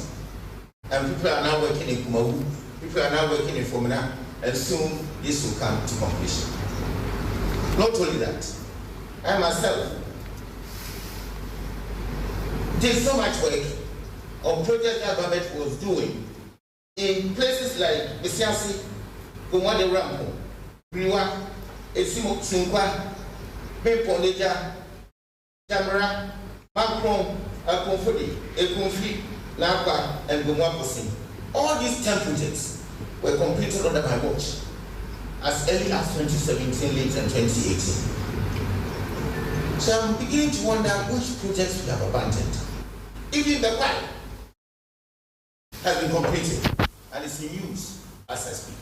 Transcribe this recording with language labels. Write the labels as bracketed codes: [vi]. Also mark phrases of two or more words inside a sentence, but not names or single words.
[en] And people are now working in Kumawu, people are now working in Fomina, and soon this will come to completion. Not only that, I myself did so much work on projects that government was doing in places like Besiasi, Gomade Rampo, Briwa, Esimo Sinkwa, Beponeja, Jamara, Macron, Akonfodi, Ekonfi, Lapa, and Gomwaposin. All these 10 projects were completed under my watch as early as 2017, late and 2018. So I'm beginning to wonder which projects we have abandoned. Even the pipe has been completed and is in use as I speak.